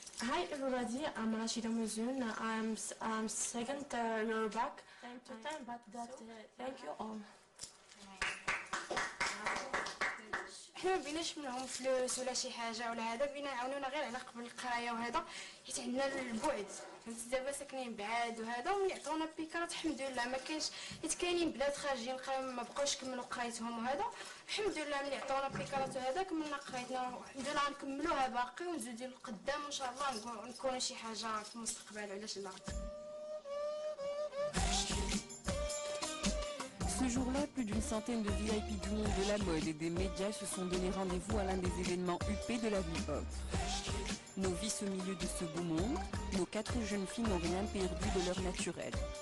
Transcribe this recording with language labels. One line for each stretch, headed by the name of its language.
English: Hi everybody, I'm Rachida Mouzoun. I'm second year back. Time to time, but thank you all.
Arabic: حنا ما بيناش منهم فلوس ولا شي حاجه ولا هذا، بينا عاونونا غير على قبل القرايه وهذا، حيت عندنا البعد، فهمتي دابا ساكنين بعاد وهذا، وملي عطونا بيكارات الحمد لله ما كاينش، حيت كاينين بنات خارجين ما بقاوش كملوا قرايتهم وهذا، الحمد لله ملي عطونا بيكارات وهذا كملنا قرايتنا، الحمد لله غنكملوها باقي ونزيدو لقدام ان شاء الله نكونوا شي حاجه في المستقبل، علاش لا.
French: Ce jour-là, plus d'une centaine de VIP du monde de la mode et des médias se sont donné rendez-vous à l'un des événements huppés de la vie pop. Novices au milieu de ce beau monde, nos 4 jeunes filles n'ont rien perdu de leur naturel.